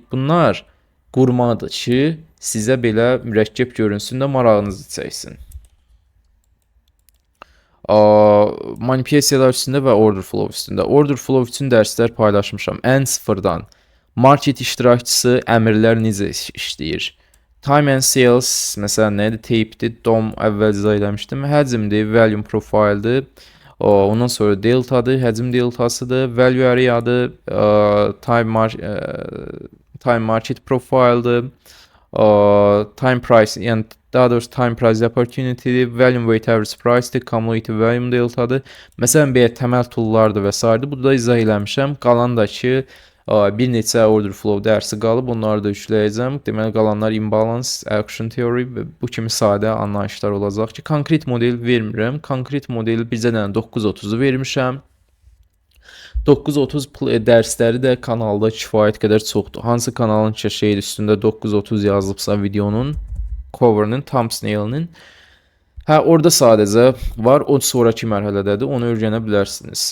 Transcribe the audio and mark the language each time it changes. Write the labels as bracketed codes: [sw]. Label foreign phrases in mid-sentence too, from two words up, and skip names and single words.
[az] Bunlar qurmadır ki, sizə belə mürəkkəb görünsün də marağınızı çəksin. Manipülyasiyalar üstündə və [en] order flow [az] üstündə. [en] Order flow [az] üçün dərslər paylaşmışam. Ən sıfırdan. Market iştirakçısı əmrlər necə işləyir? [en] Time and sales, [az] məsələn, nədir? Tape'dir, DOM əvvəl izah eləmişdim. Həcmdir, [en] volume profile'dir. [az] Ondan sonra deltadır, həcm deltasıdır. [en] Value areadır, time market profile'dır. Time price, [az] yəni daha doğrusu [en] time price opportunity'dir, volume weight average price'dir, cumulative volume deltadır. [az] Məsələn, belə təməl toollardır və s. Bu da izah eləmişəm. Qalan da ki, bir neçə [en] order flow [az] dərsi qalıb, onları da yükləyəcəm. Deməli, qalanlar imbalance, [en] action theory [az] və bu kimi sadə anlayışlar olacaq ki, konkret model vermirəm. Konkret modeli bizə dənə 930-u vermişəm. 930 dərsləri də kanalda kifayət qədər çoxdur. Hansı kanalın şeyin üstündə 930 yazılıbsa videonun, cover'ının, thumbnail'inin, hə, orada sadəcə var, o sonraki mərhələdədir, onu öyrənə bilərsiniz.